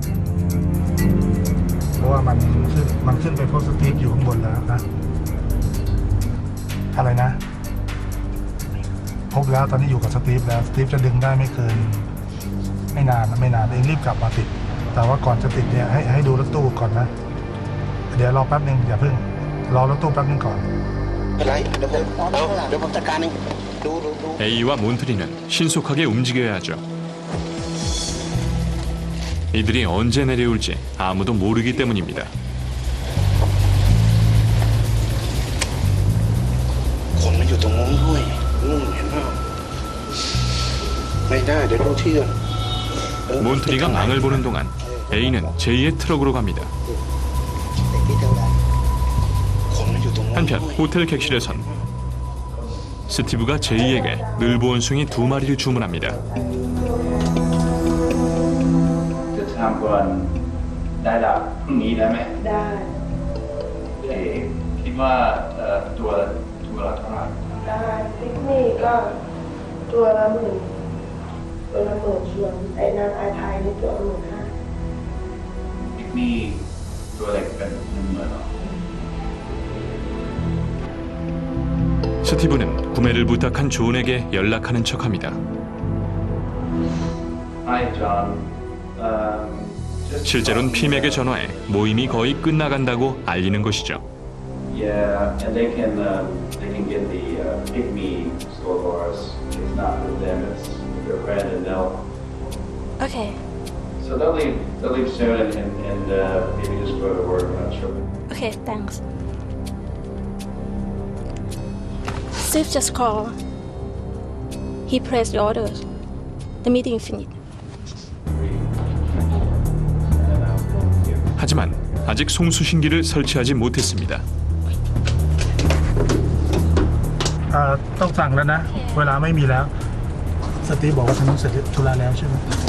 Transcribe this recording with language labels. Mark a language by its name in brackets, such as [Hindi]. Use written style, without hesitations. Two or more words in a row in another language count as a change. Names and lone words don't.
[Thai] เพราะว่ามันขึ้นไปพบสตีฟอยู่ข้างบนแล้วนะอะไรนะพบแล้วตอนนี้อยู่กับสตีฟแล้วสตีฟจะดึงได้ไม่เกินไม่นานเองรีบกลับมาติดแต่ว่าก่อนจะติดเนี่ยให้ดูรถตู้ก่อนนะเดี๋ยวรอแป๊บนึงอย่าเพิ่งรอรถตู้แป๊บนึงก่อน [Korean] A와 몬트리는 신속하게 움직여야 하죠. 이들이 언제 내려올지 아무도 모르기 때문입니다. [Thai] คนมันอยู่ตรงนู้นด้วยเห็นเปล่าไม่ได้เดี๋ยวต้องเชื่อ [Korean] 몬트리가 망을 보는 동안 A는 제이의 트럭으로 갑니다. 한편 호텔 객실에선 스티브가 제이에게 늘보원숭이 2마리를 주문합니다. [Thai] จะทำก่อนได้ละพรุ่งนี้ได้ไหมได้คิดว่าตัวละเท่าไหร่ได้พิกนี่ก็ตัวละ10,000ส่วนไอ้นางอาไทยนี่ตัวละ15,000พิกนี่ตัวเล็กเป็น10,000หรอ [Korean] 스티브는 구매를 부탁한 존에게 연락하는 척합니다. [English] Hi, John. [Korean] 실제로는 핌에게 전화해 모임이 거의 끝나간다고 알리는 것이죠. [English] Yeah, and they can get the pygmy store for us. It's not with them; it's with their friend, and they'll. Okay. So they'll leave soon, and maybe just go to work. I'm not sure. Okay, thanks. Steve just called. He placed the orders. The meeting is finished. [Korean] 하지만 아직 송수신기를 설치하지 못했습니다. [Thai] ต้องสั่งแล้วนะเวลาไม่มีแล้วสตีฟบอกว่าทำนั้นเสร็จธุระแล้วใช่ไหม